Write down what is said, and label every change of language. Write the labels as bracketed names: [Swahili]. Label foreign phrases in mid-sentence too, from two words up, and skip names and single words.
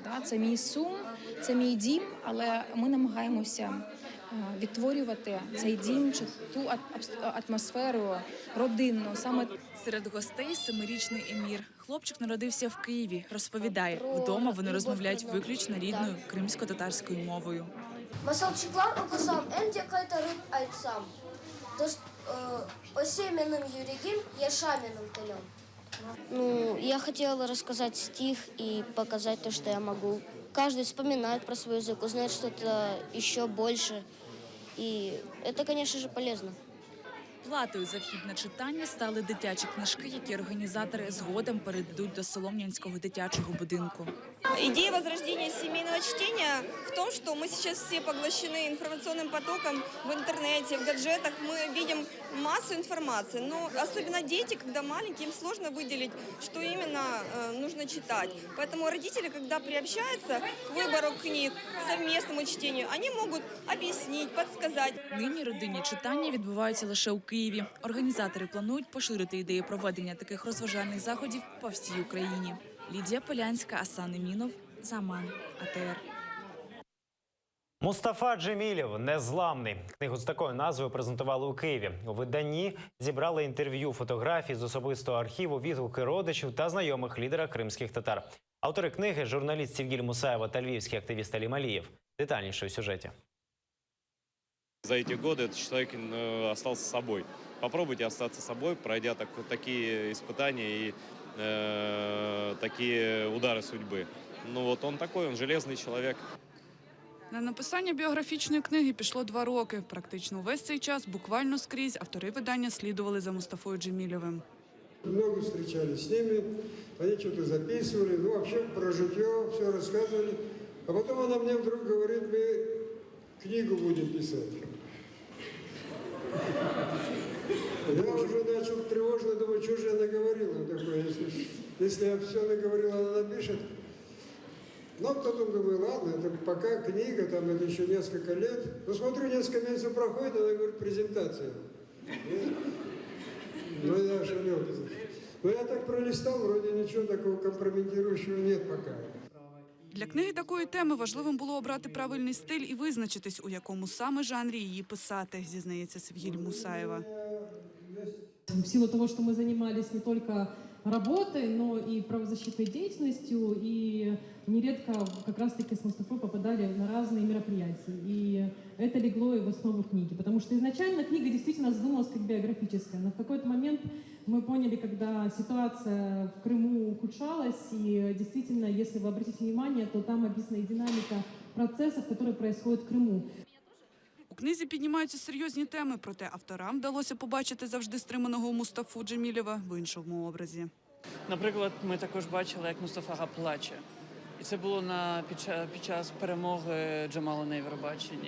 [Ukrainian] Це мій сум, це мій дім, але ми намагаємося відтворювати цей дім, чи ту атмосферу родинну. Саме серед гостей 7-річний Емір. Хлопчик народився в Києві. Розповідає, вдома вони розмовляють виключно рідною кримсько-татарською мовою. [Crimean Tatar] Масалчыклар укысам, энде кайтарып айтсам. Осеменным юригим, яшаменным тылем. [Russian] Я хотела рассказать стих и показать то, что я могу. Каждый вспоминает про свой язык, узнает что-то еще больше. И это, конечно же, полезно. [Ukrainian] Платою за вхід на читання стали дитячі книжки, які організатори згодом передадуть до Солом'янського дитячого будинку. [Russian] Идея возрождения семейного чтения в том, что мы сейчас все поглощены информационным потоком в интернете, в гаджетах. Мы видим массу информации, но особенно дети, когда маленькие, им сложно выделить, что именно нужно читать. Поэтому родители, когда приобщаются к выбору книг, совместному чтению, они могут объяснить, подсказать. [Ukrainian] Нині родинні читання відбуваються лише у Києві. Організатори планують поширити ідею проведення таких розважальних заходів по всій Україні. Лідія Полянська, Асан Емінов, Заман, АТР. Мустафа Джемілєв «Незламний». Книгу з такою назвою презентували у Києві. У виданні зібрали інтерв'ю, фотографії з особистого архіву, відгуки родичів та знайомих лідера кримських татар. Автори книги – журналіст Севгіль Мусаєва та львівський активіст Алім Алієв. Детальніше у сюжеті. [Russian] За эти годы этот человек остался собой. Попробуйте остаться собой, пройдя такие испытания и такие удары судьбы. Ну вот он такой, он железный человек. [Ukrainian] На написання біографічної книги пішло 2 роки. Практично увесь цей час, буквально скрізь, автори видання слідували за Мустафою Джемілєвим. [Russian] Много встречались с ними, они что-то записывали, вообще про житье все рассказывали. А потом она мне вдруг говорит, мы книгу будем писать. Я уже начал тревожно думать, что же я наговорила такое, если я все наговорила, она напишет. Но потом думаю, ладно, это пока книга, там это еще несколько лет. Но смотрю, несколько месяцев проходит, она говорит, презентация. Ну я шалел. Но я так пролистал, вроде ничего такого компрометирующего нет пока. [Ukrainian] Для книги такої теми важливим було обрати правильний стиль і визначитись, у якому саме жанрі її писати, зізнається Свігіль Мусаєва. [Russian] В силу того, что мы занимались не только работой, но и правозащитной деятельностью, и нередко как раз-таки с Мустафой попадали на разные мероприятия. И это легло и в основу книги, потому что изначально книга действительно задумалась как биографическая, но в какой-то момент мы поняли, когда ситуация в Крыму ухудшалась, и действительно, если вы обратите внимание, то там описана и динамика процессов, которые происходят в Крыму. [Ukrainian] У книзі піднімаються серйозні теми, проте авторам вдалося побачити завжди стриманого Мустафу Джемілєва в іншому образі. Наприклад, ми також бачили, як Мустафа Ага плаче. І це було під час перемоги Джамала на Євробаченні.